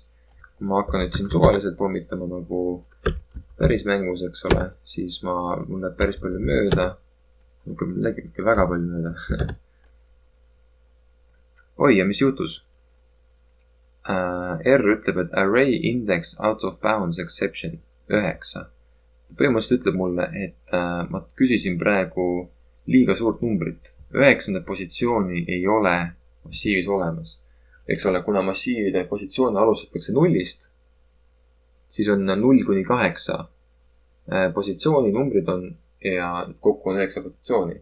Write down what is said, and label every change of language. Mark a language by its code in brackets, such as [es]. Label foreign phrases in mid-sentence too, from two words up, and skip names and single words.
[et] Kui ma hakkan nüüd siin suvaliselt pommitama nagu päris mängus, eks ole, siis mul läheb päris palju mööda. Lägib väga palju mööda. Oi, ja mis juhtus? R ütleb, et [en] array index out of bounds exception [et] 9. Põhimõtteliselt ütleb mulle, et ma küsisin praegu liiga suurt numbrit. 9. positsiooni ei ole massiivis olemas. Eks ole, kuna massiivide positsioone alustatakse 0-st, siis on 0 kuni 8 positsiooni numbrid on ja kokku on 9 positsiooni.